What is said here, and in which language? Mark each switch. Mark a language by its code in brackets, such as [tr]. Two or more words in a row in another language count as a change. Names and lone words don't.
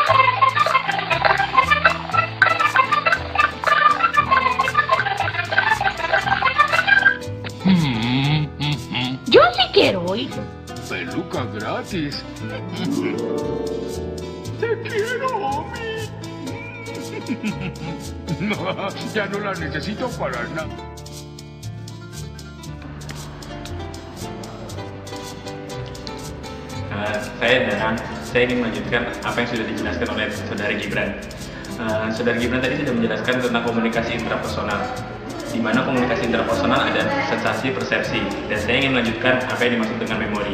[es] Yo sí quiero oír. Peluca gratis. Te quiero, Omi. No, ya no la necesito para nada. [id] Saya Danang, saya ingin melanjutkan apa yang sudah dijelaskan oleh Saudara Gibran. Saudara Gibran tadi sudah menjelaskan tentang komunikasi intrapersonal, di mana komunikasi intrapersonal ada sensasi persepsi, dan saya ingin melanjutkan apa yang dimaksud dengan memori.